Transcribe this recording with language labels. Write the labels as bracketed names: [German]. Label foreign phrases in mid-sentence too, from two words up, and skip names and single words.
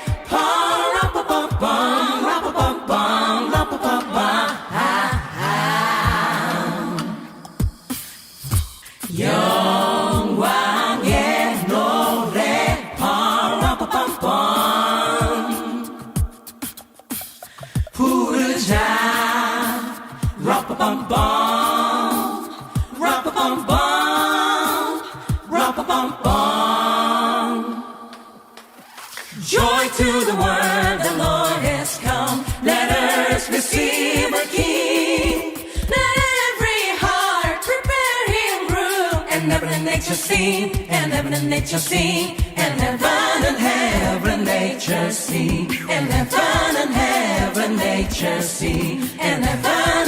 [Korean] 빠라빠밤밤 라빠밤밤 라빠밤밤 영광의 노래 빠라빠밤밤 Ra-pa-pum-pum-pum. Ra-pa-pum-pum. Ra-pa-pum-pum. [English] Joy to the world, the Lord has come. Let earth receive a King. Let every heart prepare Him room. And heaven and nature sing, and heaven and nature sing, and heaven and nature sing, and heaven and nature sing, and heaven